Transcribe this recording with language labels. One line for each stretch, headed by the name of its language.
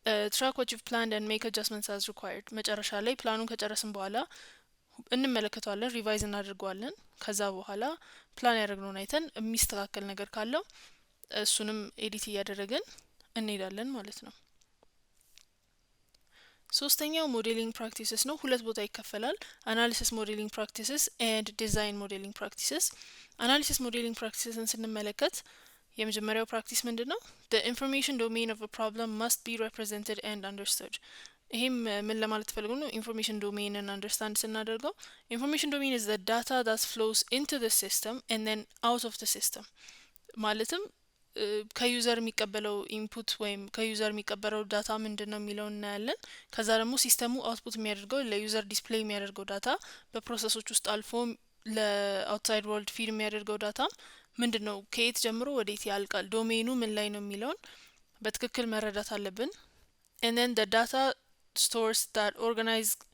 English: track what you've planned and make adjustments as required
Amharic: መጨረሻ ላይ ፕላኑን ከጨረስን በኋላ እንመለከተዋለን ሪቫይዝ እናደርገዋለን ከዛ በኋላ ፕላን ያደረግነውን አይተን የሚስተካከል ነገር ካለው እሱንም ኤዲት እያደረግን እንሄዳለን ማለት ነው። ሶስተኛው ሞዴሊንግ ፕራክቲስስ ነው። ሁለት ቦታ ይከፈላል። አናሊሲስ ሞዴሊንግ ፕራክቲስስ ኤንድ ዲዛይን ሞዴሊንግ ፕራክቲስስ። አናሊሲስ ሞዴሊንግ ፕራክቲስን ስንመለከት የመጀመሪያው ፕራክቲስ ምንድነው?
English: the information domain of a problem must be represented and understood።
Amharic: ይሄም ምን ለማለት ፈልጎ ነው? ኢንፎርሜሽን ዶሜንን አንደርስታንድ ስናደርገው
English: ኢንፎርሜሽን ዶሜን is the data that flows into the system and then out of the system
Amharic: ማለትም ከዩዘር የሚቀበለው ኢንፑት ወይም ከዩዘር የሚቀበለው ዳታ ምንድነው የሚለው እናያለን። ከዛ ደግሞ ሲስተሙ አውትፑት የሚያደርገው ለዩዘር ዲስፕሌይ የሚያደርገው ዳታ በፕሮሰሶች ውስጥ አልፎ ለአውትሳይድ ወርልድ ፊድ የሚያደርገው ዳታ ምንድነው ከየት ጀምሮ ወዴት ያልቃል ዶሜኑ ምን ላይ ነው የሚለውን በትክክል መረዳት አለብን።
English: and then the data stores that organize